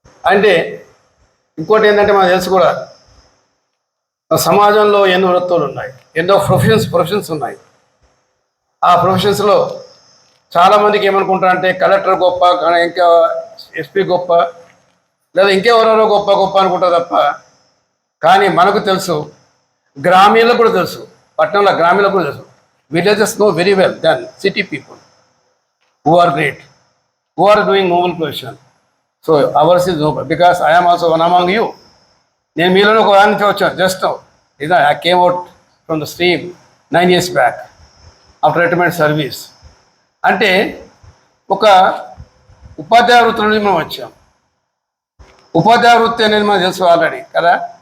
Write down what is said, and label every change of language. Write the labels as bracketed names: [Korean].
[Telugu] అంటే ఇంకోటి ఏంటంటే మనకు తెలుసు కూడా, సమాజంలో ఎన్నో వృత్తులు ఉన్నాయి, ఎన్నో ప్రొఫెషన్స్ ఉన్నాయి. ఆ ప్రొఫెషన్స్లో చాలామందికి ఏమనుకుంటారంటే కలెక్టర్ గొప్ప, ఇంకా ఎస్పీ గొప్ప, లేదా ఇంకెవరెవరో గొప్ప అనుకుంటారు తప్ప. కానీ మనకు తెలుసు, గ్రామీణులకు కూడా తెలుసు, పట్టణంలో గ్రామీణులకు కూడా తెలుసు. [English] Villages know very well than city people who are great, who are doing noble profession. So ours is noble because I am also one among you. [Telugu] నేను మీలోనే ఒక దానికి వచ్చాను. [English] Just ఇదా I came out from the stream 9 years back after retirement service. [Telugu] అంటే ఒక ఉపాధ్యాయ వృత్తి నుండి మనం వచ్చాం. ఉపాధ్యాయ వృత్తి అనేది మనకు తెలుసు ఆల్రెడీ కదా.